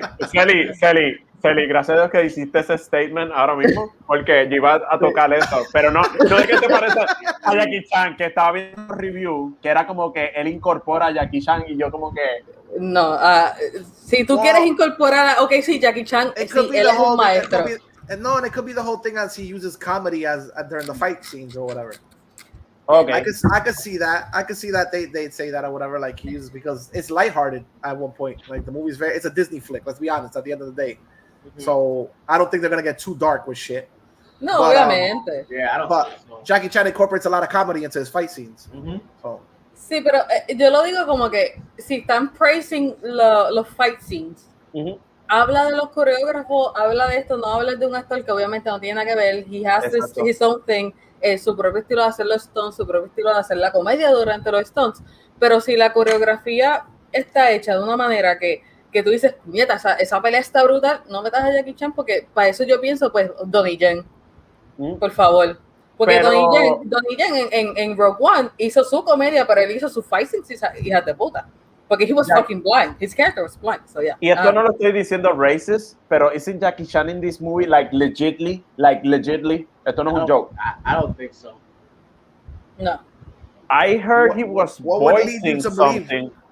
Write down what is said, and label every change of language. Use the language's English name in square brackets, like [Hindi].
[Spanish] Celi, gracias a Dios que hiciste ese statement ahora mismo, porque yo iba a tocar eso, pero no es que te parece a Jackie Chan, que estaba viendo un review, que era como que él incorpora a Jackie Chan y yo como que... No, si tú quieres incorporar, okay, sí, Jackie Chan, sí, él es un maestro. [English] And it could be the whole thing as he uses comedy as during the fight scenes or whatever. Okay. I could see that. I could see that they'd say that or whatever, like he uses, because it's lighthearted at one point. Like the movie's it's a Disney flick. Let's be honest. At the end of the day, So I don't think they're gonna get too dark with shit. [Spanish] No, [English] But, [Spanish] obviamente. [English] Yeah, I don't But think so. Jackie Chan incorporates a lot of comedy into his fight scenes. So [Spanish] Sí, pero yo lo digo como que si están praising los fight scenes, habla de los coreógrafos, habla de esto, no habla de un actor que obviamente no tiene nada que ver. [English] He has his own thing, [Spanish] su propio estilo de hacer los stunts, su propio estilo de hacer la comedia durante los stunts. Pero si la coreografía está hecha de una manera que tú dices, nieta, esa pelea está brutal, no metas a Jackie Chan porque para eso yo pienso, pues, Donnie Yen, por favor. Porque Donnie Yen en Rogue One hizo su comedia, pero él hizo su fight scenes, hija de puta. [English] Porque he was fucking blind. His character was blind. So yeah. [Spanish] Y esto no lo estoy diciendo racist, pero [English] isn't Jackie Chan in this movie like legitly? [Spanish] Esto no es un joke. [English] I don't think so. No. I heard he was voicing something.